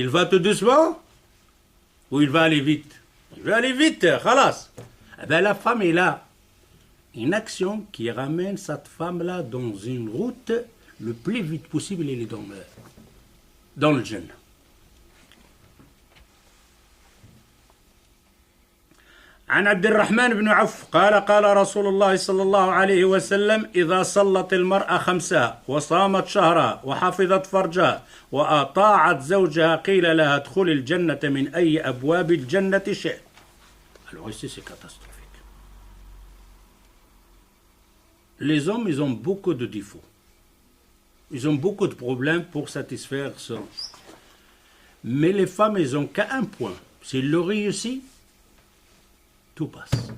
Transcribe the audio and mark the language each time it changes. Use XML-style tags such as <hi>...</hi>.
<fr>Il va tout doucement ou il va aller vite? Il veut aller vite, khalas. Eh ben, la femme est là. Une action qui ramène cette femme-là dans une route le plus vite possible, elle est dans le Jannah.</fr> <ar>عن عبد الرحمن بن عوف قال رسول الله صلى الله عليه وسلم إذا صلت المرأة خمسها وصامت شهرها وحفظت فرجها وأطاعت زوجها قيل لها ادخل الجنة من أي أبواب الجنة شئت.</ar> <fr>Alors ici c'est catastrophique. Les hommes, ils ont beaucoup de défauts. Ils ont beaucoup de problèmes pour satisfaire ça. Mais les femmes, elles n'ont qu'un point. S'ils le réussissent, tout passe.</fr>